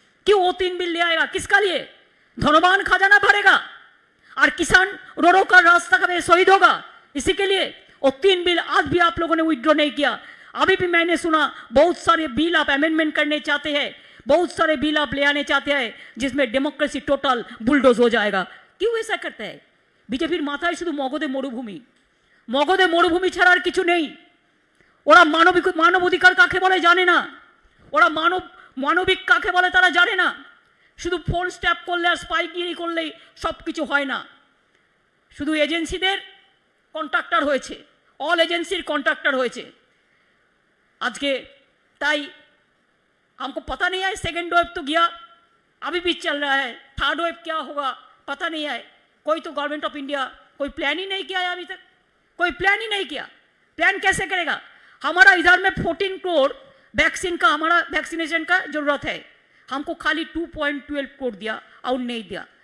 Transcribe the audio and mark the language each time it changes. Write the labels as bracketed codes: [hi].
[hi] क्यों वो 3 बिल ले आएगा, किसका लिए? धनवान खजाना भरेगा और किसान रो रो कर रास्ता का शहीद होगा। इसी के लिए वो 3 बिल आज भी आप लोगों ने विड्रॉ नहीं किया। अभी भी मैंने सुना बहुत सारे बिल आप अमेंडमेंट करने चाहते हैं, बहुत सारे बिल आप ले आने चाहते हैं जिसमें डेमोक्रेसी टोटल बुलडोज हो जाएगा। क्यों ऐसा करते हैं? [bn] बीजेपीर माथाয় শুধু মগধে মরুভূমি, মগধে মরুভূমি ছাড়া আর কিছু নেই। ওরা মানবাধিকার কাকে বলে জানে না, ওরা মানবিক কাকে বলে তারা জানে না। শুধু ফোন স্ট্যাপ করলে আর স্পাইগিরি করলেই সব কিছু হয় না। শুধু এজেন্সিদের কন্ট্রাক্টর হয়েছে, [en] all agency contractor [bn] হয়েছে আজকে। তাই [hi] हमको पता नहीं है, सेकेंड वेव तो गया, अभी भी चल रहा है, थर्ड वेव क्या होगा पता नहीं है। कोई तो गवर्नमेंट ऑफ इंडिया कोई प्लान ही नहीं किया है, अभी तक कोई प्लान ही नहीं किया। प्लान कैसे करेगा? हमारा इधर में 14 करोड़ वैक्सीन का, हमारा वैक्सीनेशन का जरूरत है, हमको खाली 2.12 करोड़ दिया और नहीं दिया।